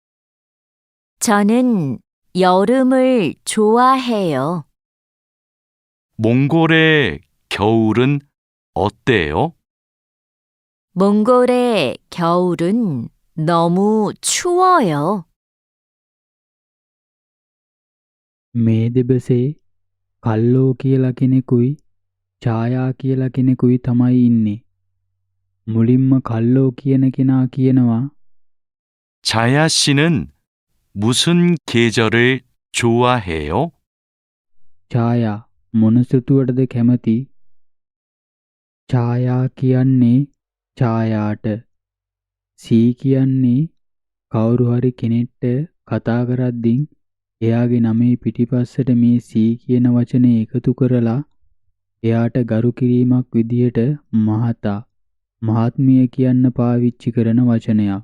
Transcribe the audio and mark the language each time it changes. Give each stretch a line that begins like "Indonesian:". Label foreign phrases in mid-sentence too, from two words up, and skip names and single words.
Korean: 저는 여름을 좋아해요. 몽골의 겨울은 어때요? 몽골의 겨울은 너무 추워요.
Sinhala: මේ දෙබසේ කල්ලෝ කියලා කෙනෙකුයි ඡායා කියලා කෙනෙකුයි තමයි ඉන්නේ. මුලින්ම කල්ලෝ කියන කෙනා කියනවා
Korean: 자야 씨는 무슨 계절을 좋아해요?
Sinhala: ඡායා මොන සෘතුවටද කැමති? ඡායා කියන්නේ ඡායාට. සී කියන්නේ කවුරු හරි කෙනෙක්ට කතා කරද්දී එයාගේ නමේ පිටිපස්සට මේ සී කියන වචනේ එකතු කරලා එයාට ගරු කිරීමක් විදියට මහතා මහත්මිය කියන්න පාවිච්චි කරන වචනයක්.